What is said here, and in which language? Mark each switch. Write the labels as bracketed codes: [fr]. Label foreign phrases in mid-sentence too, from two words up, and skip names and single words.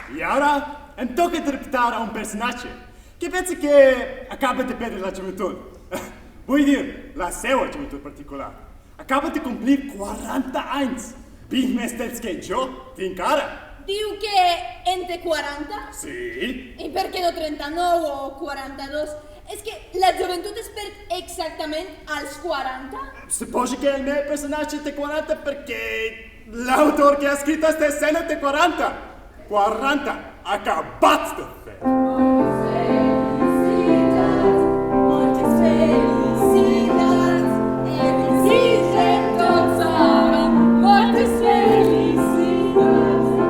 [it] ora [ca] em tocca interpretar a un [it] personaggio che pensa che acaba di perdere la gioventù. Vuol dire, la sua gioventù particolare. [ca] Acaba di complir 40 anys. Ben més temps que jo tinc ara. Diu que entre 40? Sí. I per què no 39 o 42? És que la joventut es perd exactament als 40? Suposo [it] che il mio personaggio té 40 perché l'autor che ha scritto questa escena té 40. [ca] 40 acabats de fer. Moltes felicitats, felicitem tots ara, moltes felicitats.